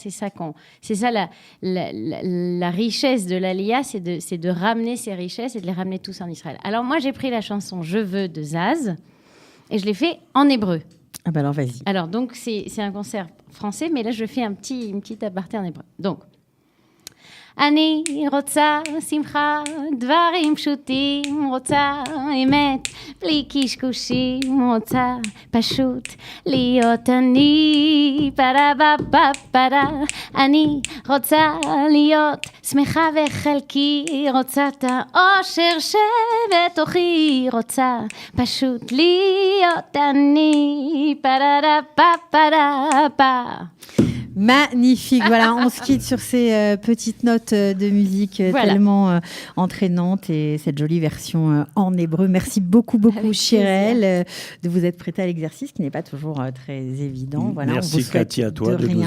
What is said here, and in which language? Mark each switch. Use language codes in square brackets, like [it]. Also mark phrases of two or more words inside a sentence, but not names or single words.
[fr] C'est ça la richesse de l'Alia, c'est de ramener ces richesses et de les ramener tous en Israël. Alors moi, j'ai pris la chanson Je veux de Zaz et je l'ai fait en hébreu. Ah, bah alors, vas-y. Alors, donc, c'est un concert français, mais là, je fais une petite aparté en hébreu. Donc, [he] אני רוצה שמחה, דברים פשוטים, רוצה אמת, בלי קשקושים, רוצה פשוט להיות אני, פרה בפה פרה, אני רוצה להיות שמחה וחלקי, רוצה את האושר שבתוכי, רוצה פשוט להיות אני, פרה בפה פרה. [fr] Magnifique, voilà, on se quitte sur ces petites notes de musique Voilà. tellement entraînantes et cette jolie version en hébreu. Merci beaucoup, Avec Shirel, de vous être prêtée à l'exercice qui n'est pas toujours très évident. Voilà, on vous Merci souhaite Cathy à toi de nous